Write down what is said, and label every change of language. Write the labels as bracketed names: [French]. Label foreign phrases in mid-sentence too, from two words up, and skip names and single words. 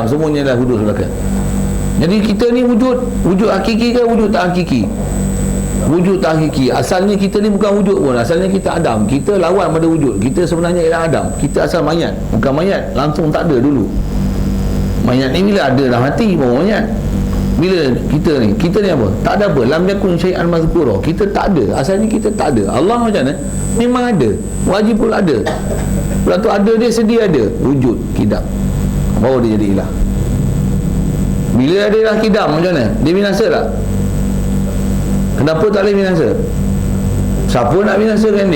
[Malay] Semuanya adalah hudud belaka. Jadi kita ni wujud hakiki ke wujud tak hakiki? Wujud tak hakiki. Asalnya kita ni bukan wujud pun. Asalnya kita Adam. Kita lawan pada wujud. Kita sebenarnya ialah Adam. Kita asal mayat. Bukan mayat, langsung tak ada dulu. Mayat ni bila ada dah mati baru mayat. Bila kita ni apa? Tak ada apa. [Arabic] لم يكن شيئا مذكورا. [Malay] Kita tak ada. Asalnya kita tak ada. Allah macam mana? Memang ada. Wajib pun ada. Lepas tu ada dia, sedia ada. Wujud, kidam. Baru dia jadi ilah. Bila ada ilah kidam macam mana? Dia binasa tak? Kenapa tak boleh binasa? Siapa nak binasakan dia?